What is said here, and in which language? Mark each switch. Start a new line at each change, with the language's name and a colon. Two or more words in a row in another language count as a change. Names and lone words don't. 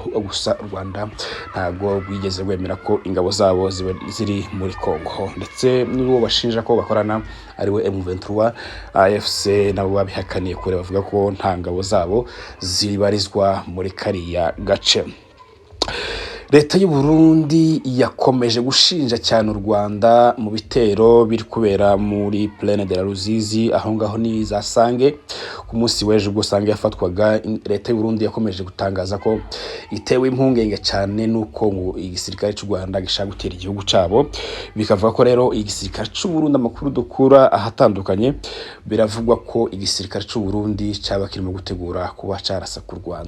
Kinyarwanda: Gusa u Rwanda ntabwo bwigeze bwemera ko ingabo zabo ziri muri Kongo, ndetse n'uwo bashinja ko bakorana ariwe M23. AFC nabo babihakaniye kure, bavuga ko nta ngabo zabo zibarizwa muri kariya gace. Leta y'u Burundi yakomeje gushinja cyane u Rwanda mu bitero biri kubera muri Plaine de la Ruzizi, aho ngaho ni za Sange. Ku munsi w'ejo ubwo Sange yafatwaga, leta y'u Burundi yakomeje gutangaza ko itewe impungenge cyane nuko ngo igisirikare cy'u Rwanda gishaka gutera igihugu cyabo. Bikavuga ko rero igisirikare cy'u Burundi, amakuru dukura ahatandukanye, biravugwa ko igisirikare cy'u Burundi cyaba kirimo gutegura kuba cyarasa ku Rwanda.